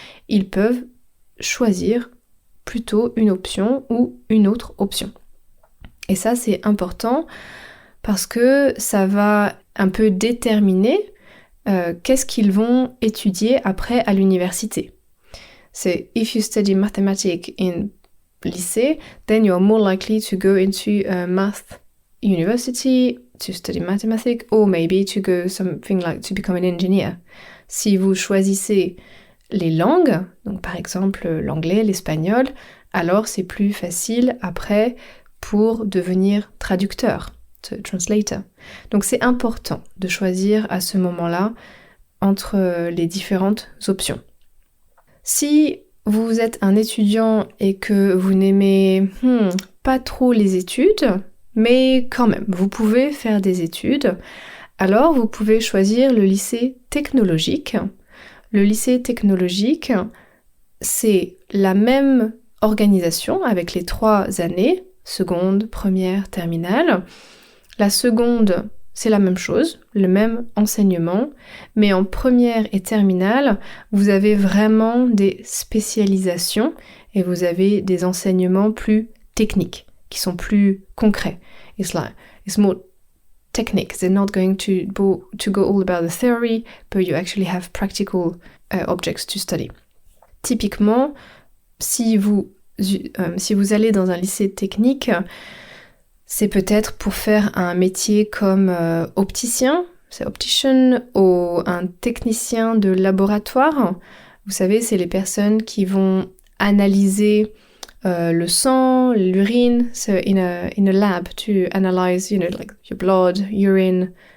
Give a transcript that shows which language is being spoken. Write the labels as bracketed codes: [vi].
[fr] Ils peuvent choisir plutôt une option ou une autre option. Et ça, c'est important parce que ça va un peu déterminer qu'est-ce qu'ils vont étudier après à l'université. C'est [en] if you study mathematics in lycée, then you're more likely to go into a math university to study mathematics, or maybe to go something like to become an engineer. [fr] Si vous choisissez les langues, donc par exemple l'anglais, l'espagnol, alors c'est plus facile après pour devenir traducteur, translator. Donc c'est important de choisir à ce moment-là entre les différentes options. Si vous êtes un étudiant et que vous n'aimez pas trop les études, mais quand même, vous pouvez faire des études, alors vous pouvez choisir le lycée technologique. Le lycée technologique, c'est la même organisation avec les 3 années, seconde, première, terminale. La seconde, c'est la même chose, le même enseignement, mais en première et terminale, vous avez vraiment des spécialisations et vous avez des enseignements plus techniques, qui sont plus concrets. [en] It's more technique. They're not going to go all about the theory, but you actually have practical objects to study. [fr] Typiquement, si vous allez dans un lycée technique, c'est peut-être pour faire un métier comme opticien, c'est optician, ou un technicien de laboratoire. Vous savez, c'est les personnes qui vont analyser le sang, l'urine, [en] so in a lab to analyze, like your blood, urine.